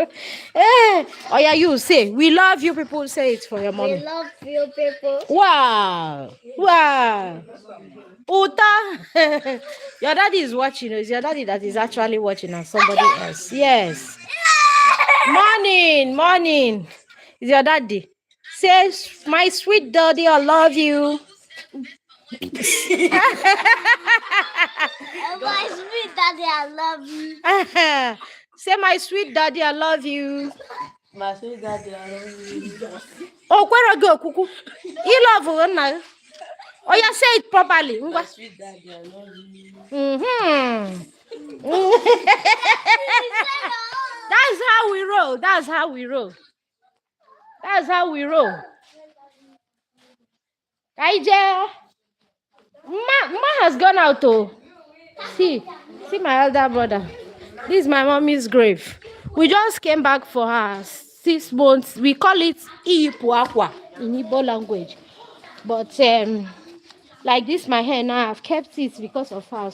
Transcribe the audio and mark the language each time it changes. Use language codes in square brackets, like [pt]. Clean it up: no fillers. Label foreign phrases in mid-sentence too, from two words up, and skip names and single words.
[en] Oh, yeah, you say, we love you, people. Say it for your mommy. We love you, people. Wow. Uta. Your daddy is watching. It's your daddy that is actually watching and somebody else. Yes. Morning. It's your daddy. Say, my sweet daddy, I love you. My sweet daddy, I love you. Say, my sweet daddy, I love you. My sweet daddy, I love you. Oh, where I go, Kuku? You love her now. Oh, yeah, say it properly. My sweet daddy, I love you. That's how we roll. Kaija. Ma has gone out to see my elder brother. This is my mommy's grave. We just came back for her 6 months. We call it Iyipuakwa in Igbo language. But like this, my hair now, I've kept it because of her.